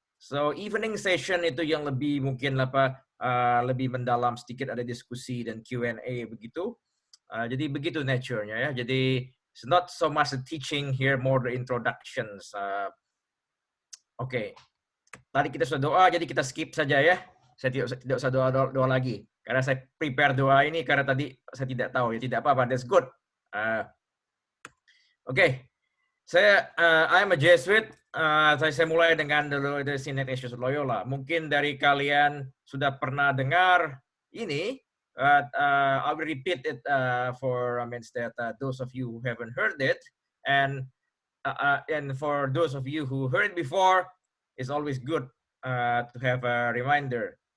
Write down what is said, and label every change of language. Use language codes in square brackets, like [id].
[id] So evening session itu yang lebih mungkin lebih mendalam sedikit, ada diskusi dan Q&A begitu. Jadi begitu nature-nya ya. [en] Jadi it's not so much the teaching here, more the introductions. [id] Oke. Tadi kita sudah doa, jadi kita skip saja ya. Saya tidak usah doa lagi. Karena saya prepare doa ini karena tadi saya tidak tahu ya, tidak apa-apa. [en] That's good. [id] Oke. [en] I'm a Jesuit. [id] Saya mulai dengan dulu dari St. Ignatius Loyola. Mungkin dari kalian sudah pernah dengar ini. [en] I will repeat it for those of you who haven't heard it, and for those of you who heard it before, it's always good to have a reminder.